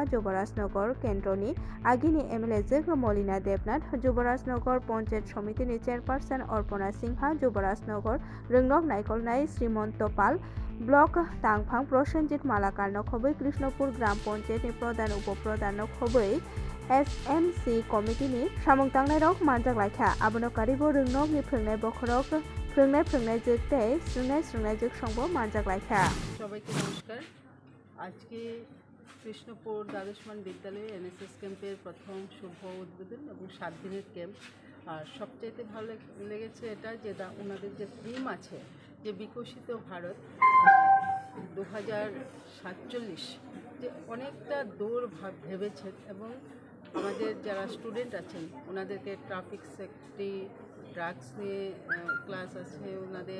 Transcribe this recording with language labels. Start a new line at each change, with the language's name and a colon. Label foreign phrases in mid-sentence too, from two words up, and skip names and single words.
Kok Borok: युवराजनगर केन्द्रनि आगिनि एमएलए जोग मलिना देबनाथ युवराजनगर पंचायत समितिनि चेयरपारसन अर्पणा सिंहा युवराजनगर रंगनग नायकलनाय श्रीमंत पाल ब्लक तांगफां प्रसेनजित मालाकार नखबै कृष्णपुर ग्राम पंचायतनि प्रधान उपप्रधान नखबै एसएमसी कमिटिनि सामं तांनाय रक मानजाक लायखा आबनो कारिबो रंगनगनि फोरोंनाय बखरक फोरोंनाय जोगते स्रोंनाय जोग संबो मानजाक लायखा।
Bangla: সবাইকে নমস্কার। আজকে কৃষ্ণপুর দ্বাদশমান বিদ্যালয়ে এনএসএস ক্যাম্পের প্রথম শুভ উদ্বোধন এবং 7 দিনের ক্যাম্প। আর সবচাইতে ভালো লেগেছে এটা যে ওনাদের যে থিম আছে যে বিকশিত ভারত 2047, যে অনেকটা দূর ভেবেছেন এবং আমাদের যারা স্টুডেন্ট আছেন ওনাদেরকে
English: traffic safety,
Bangla: ড্রাগস নিয়ে ক্লাস আছে, ওনাদের